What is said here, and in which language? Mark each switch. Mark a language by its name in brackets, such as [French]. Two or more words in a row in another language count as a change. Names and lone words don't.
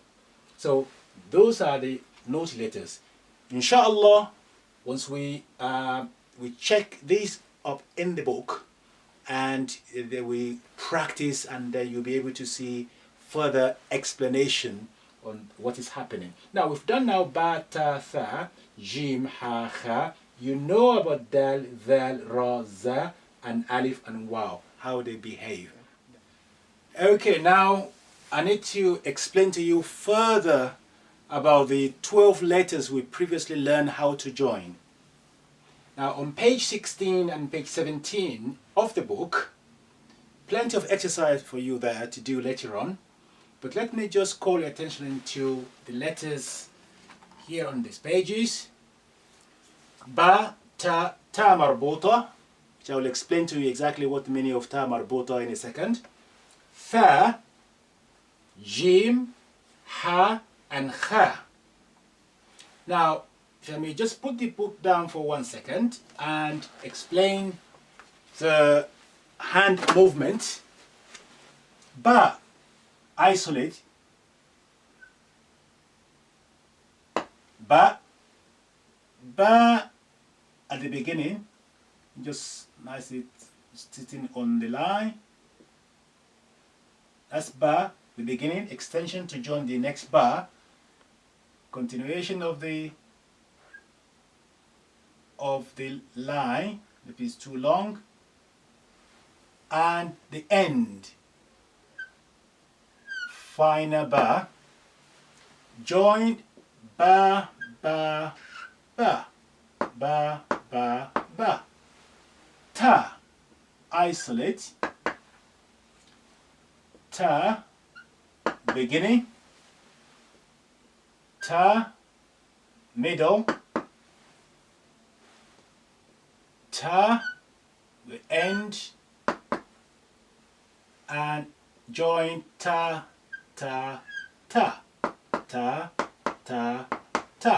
[English] So those are the naughty letters. Inshallah, once we check these up in the book, and we practice, and you'll be able to see further explanation on what is happening. Now we've done now ba, ta, tha, jim, ha, ha. You know about dal, val, ra, za, and alif and wow, how they behave. Okay, now I need to explain to you further about the 12 letters we previously learned how to join. Now on page 16 and page 17 of the book, plenty of exercise for you there to do later on, but let me just call your attention to the letters here on these pages. Ba, ta, ta marbuta, which I will explain to you exactly what the meaning of ta marbuta in a second. Tha, jim, ha, and kha. Now, let me just put the book down for 1 second and explain the hand movement. Ba, isolate. Ba, ba at the beginning, just nicely sitting on the line. That's ba, the beginning, extension to join the next ba, continuation of the line, if it's too long, and the end, final ba, joined ba, ba, ba, ba, ba, ba. Ta, isolate. Ta, beginning. Ta, middle. Ta, the end, and join ta, ta, ta, ta, ta, ta.